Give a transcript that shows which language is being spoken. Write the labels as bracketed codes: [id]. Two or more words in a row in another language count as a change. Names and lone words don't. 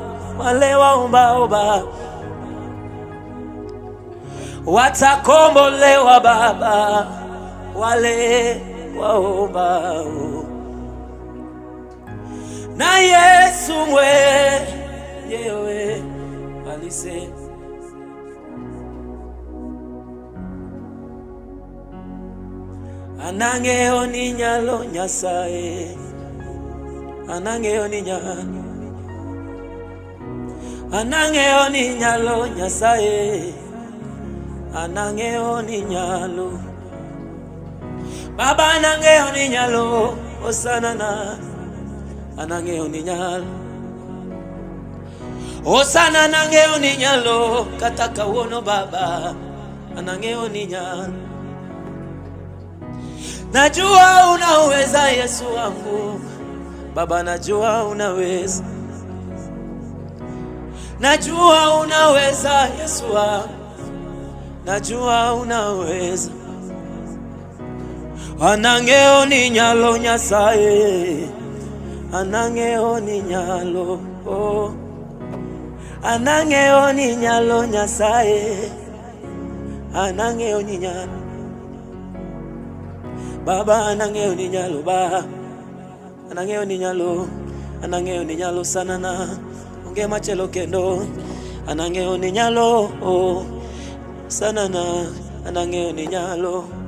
[sw] Wale waombao watakombolewa Baba, wale waombao, na Yesu mwenyewe alisema [luo] anang'eyo ni nyalo Nyasaye, anang'eyo ni nyalo, anang'eyo ni nyalo Nyasaye, anang'eyo ni nyalo Baba, anang'eyo ni nyalo osana na, anang'eyo ni nyalo osana, anang'eyo ni nyalo kata kawuono Baba, anang'eyo ni nyalo. [sw] Najua unaweza Yesu wangu Baba, najua unaweza, najua unaweza Yesu wangu, najua unaweza. [luo] Anang'eyo ni nyalo Nyasaye, anang'eyo ni nyalo, oh, anang'eyo ni nyalo Nyasaye, anang'eyo ni nyalo Baba, anang'eyo ni nyalo Baba, anang'eyo ni nyalo, anang'eyo ni nyalo sana na onge machelo kendo, anang'eyo ni nyalo, oh, sana na anang'eyo ni nyalo.